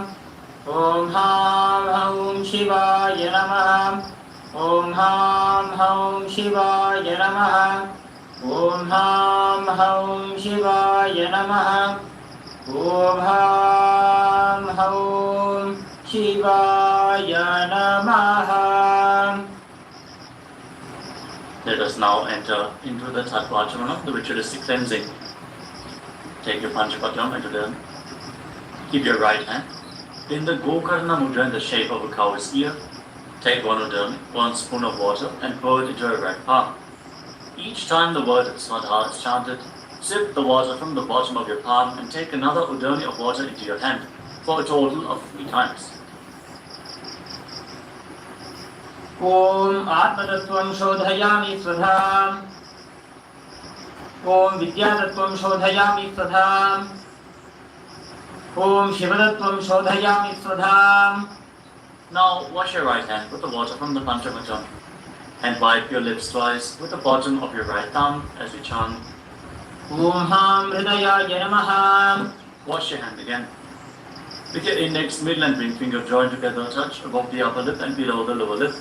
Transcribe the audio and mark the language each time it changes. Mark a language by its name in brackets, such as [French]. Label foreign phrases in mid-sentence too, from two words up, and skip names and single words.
[Sanskrit] Om Ham Hum Shivaya Namaha. Om Ham Hum Shivaya Namaha. Om Ham Hum Shivaya Namaha. Om Ham Hum Shivaya Namaha. [English] Let us now enter into the Tattvachamana, the ritualistic cleansing. Take your Panchapatyam into the keep your right hand in the [Sanskrit] Gokarna Mudra [English] in the shape of a cow's ear. Take 1 udami, 1 spoon of water and pour it into your right palm. Each time the word Swadha is chanted, sip the water from the bottom of your palm and take another udami of water into your hand for a total of 3 times. [Sanskrit] Om Atmatattvam Shodhayami Svadham. Om Vidyatattvam Shodhayami Svadham. Om Shivatattvam Shodhayami Svadham. [English] Now wash your right hand with the water from the Panchapatyam. And wipe your lips twice with the bottom of your right thumb as we chant. [Sanskrit] Om Ham Hridayaya Namaha. [English] Wash your hand again. With your index, middle and ring finger joined together, touch above the upper lip and below the lower lip.